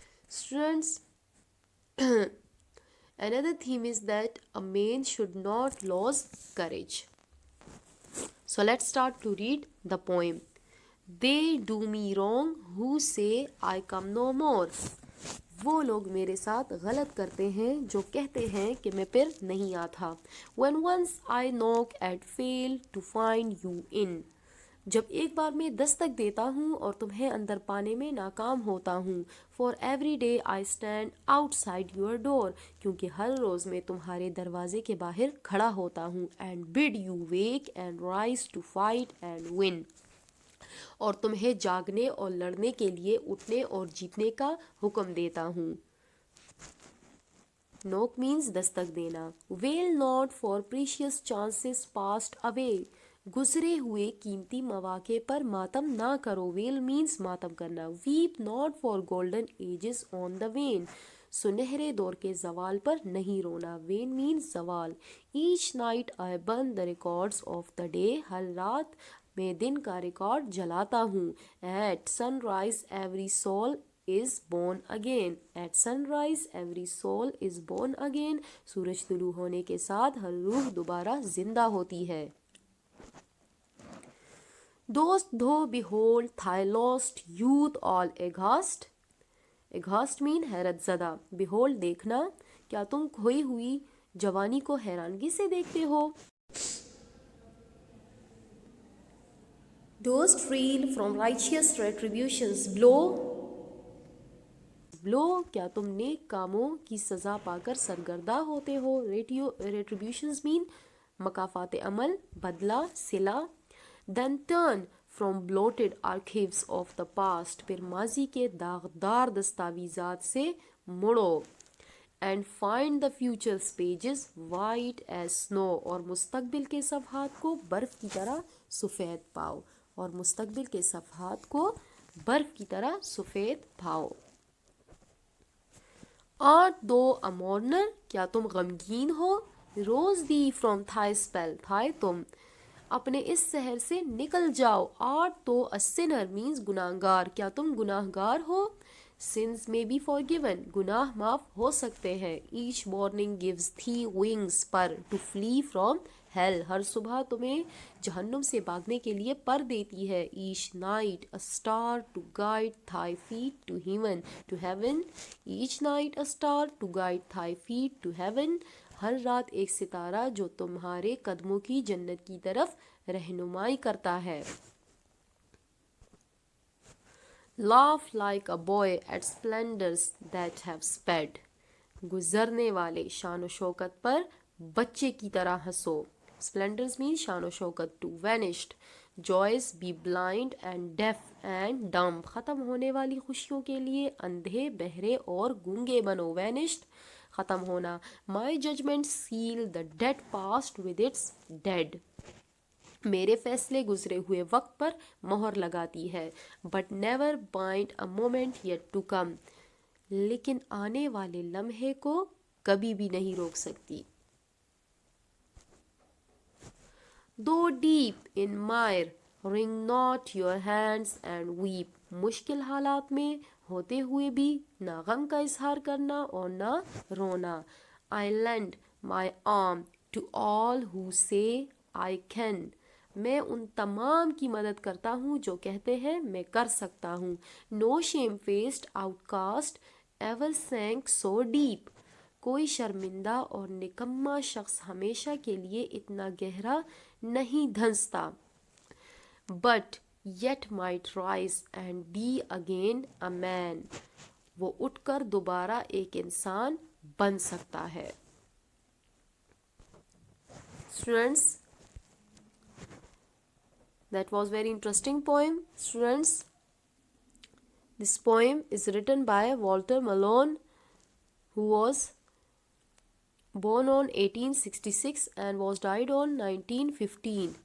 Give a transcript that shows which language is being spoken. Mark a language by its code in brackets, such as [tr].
[en] Students, another theme is that a man should not lose courage. So let's start to read the poem. They do me wrong who say I come no more. [ur] وہ لوگ میرے ساتھ غلط کرتے ہیں جو کہتے ہیں کہ میں پھر نہیں آتا. [en] When once I knock and fail to find you in. [ur] جب ایک بار میں دستک دیتا ہوں اور تمہیں اندر پانے میں ناکام ہوتا ہوں. [en] For every day I stand outside your door. [ur] کیونکہ ہر روز میں تمہارے دروازے کے باہر کھڑا ہوتا ہوں. [en] And bid you wake and rise to fight and win. [ur] اور تمہیں جاگنے اور لڑنے کے لیے اٹھنے اور جیتنے کا حکم دیتا ہوں. نوک means دستک دینا. [en] Wail not for precious chances passed away. [ur] گزرے ہوئے قیمتی مواقع پر ماتم نہ کرو. [en] Wail means ماتم کرنا. Weep not for golden ages on the wane. [ur] سنہرے دور کے زوال پر نہیں رونا. [en] Wane means زوال. Each night I burn the records of the day. [ur] ہر رات میں دن کا ریکارڈ جلاتا ہوں. [en] At sunrise every soul is born again. At sunrise every soul is born again. [ur] سورج طلوع ہونے کے ساتھ ہر روح دوبارہ زندہ ہوتی ہے. [en] Dost thou behold thy lost youth all aghast. Aghast mean حیرت زدہ. Behold دیکھنا. [ur] کیا تم کھوئی ہوئی جوانی کو حیرانگی سے دیکھتے ہو. [en] Dost reel from righteous retributions blow. [ur] کیا تم نیک کاموں کی سزا پا کر سرگردہ ہوتے ہو. [en] Retributions mean [ur] مکافات عمل, بدلہ, صلہ. [en] Then turn from bloated archives of the past. [ur] پھر ماضی کے داغدار دستاویزات سے مڑو. [en] And find the future's pages white as snow. [ur] اور مستقبل کے صفحات کو برف کی طرح سفید پاؤ. اور مستقبل کے صفحات کو برف کی طرح سفید پاؤ. [en] Art thou a mourner. [ur] کیا تم غمگین ہو. [en] Rose thee from thy spell. [ur] thy تم اپنے اس سحر سے نکل جاؤ. [en] Art thou a sinner means گناہگار. [ur] کیا تم گناہگار ہو. [en] Sins may be forgiven. [ur] گناہ معاف ہو سکتے ہیں. [en] Each morning gives thee wings پر to flee from hell. [ur] ہر صبح تمہیں جہنم سے بھاگنے کے لیے پر دیتی ہے. [en] Each night a star to guide thy feet to heaven. Each night a star to guide thy feet to heaven. [ur] ہر رات ایک ستارہ جو تمہارے قدموں کی جنت کی طرف رہنمائی کرتا ہے. [en] Laugh like a boy at splendors that have sped. [ur] گزرنے والے شان و شوکت پر بچے کی طرح ہنسو. [en] Splendors means شان و شوکت. To vanished joys be blind and deaf and dumb. [ur] ختم ہونے والی خوشیوں کے لیے اندھے, بہرے اور گونگے بنو. Vanished ختم ہونا. [en] My judgment seal the dead past with its dead. [ur] میرے فیصلے گزرے ہوئے وقت پر مہر لگاتی ہے. [en] But never bind a moment yet to come. [ur] لیکن آنے والے لمحے کو کبھی بھی نہیں روک سکتی. [en] Though deep in mire, wring not your hands and weep. [ur] مشکل حالات میں ہوتے ہوئے بھی نہ غم کا اظہار کرنا اور نہ رونا. [en] I lend my arm to all who say I can. [ur] میں ان تمام کی مدد کرتا ہوں جو کہتے ہیں میں کر سکتا ہوں. [en] No shamefaced outcast ever sank so deep. [ur] کوئی شرمندہ اور نکما شخص ہمیشہ کے لیے اتنا گہرا نہیں دھنستا. [en] But yet might rise and be again a man. [ur] وہ اٹھ کر دوبارہ ایک انسان بن سکتا ہے. [en] Students, that was very interesting poem. Students, this poem is written by Walter Malone, who was born on 1866 and was died on 1915.